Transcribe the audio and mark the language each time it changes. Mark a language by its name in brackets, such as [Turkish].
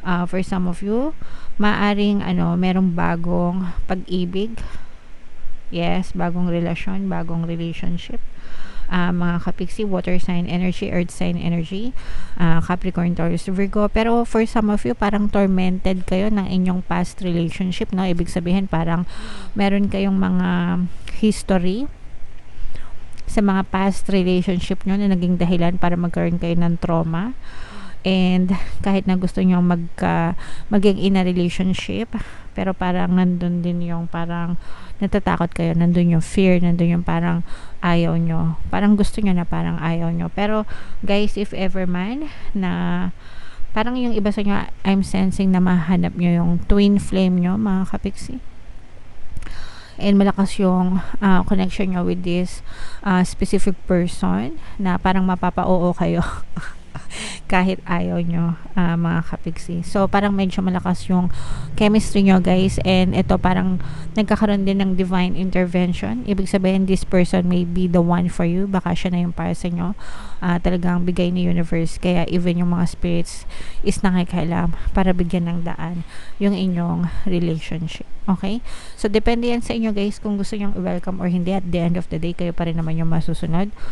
[English] For some of you, [Filipino] maaring, merong bagong pag-ibig. Yes, bagong relasyon, bagong relationship. Mga kapiksi, water sign energy, earth sign energy, Capricorn, Taurus, Virgo. Pero for some of you, parang tormented kayo ng inyong past relationship, no? Ibig sabihin, parang meron kayong mga history sa mga past relationship nyo na naging dahilan para magkaroon kayo ng trauma. And kahit na gusto nyo maging in a relationship, pero parang nandun din yung parang natatakot kayo, nandun yung fear, nandun yung parang ayaw nyo, parang gusto nyo na parang ayaw nyo. Pero guys, if ever man na parang yung iba sa nyo, [English] I'm sensing [Filipino] na mahanap nyo yung twin flame nyo, mga kapiksi, and malakas yung connection nyo with this specific person na parang mapapa-oo kayo kahit ayaw nyo, mga kapiksi. So parang medyo malakas yung chemistry nyo guys, and ito parang nagkakaroon din ng divine intervention. Ibig sabihin, [English] this person may be the one for you. [Filipino] Baka siya na yung para sa nyo. Talagang bigay ni universe, kaya even yung mga spirits is nakikailam para bigyan ng daan yung inyong relationship. Okay? So depende yan sa inyo guys kung gusto nyong i-welcome or hindi. [English] At the end of the day, [Filipino] kayo pa rin naman yung masusunod.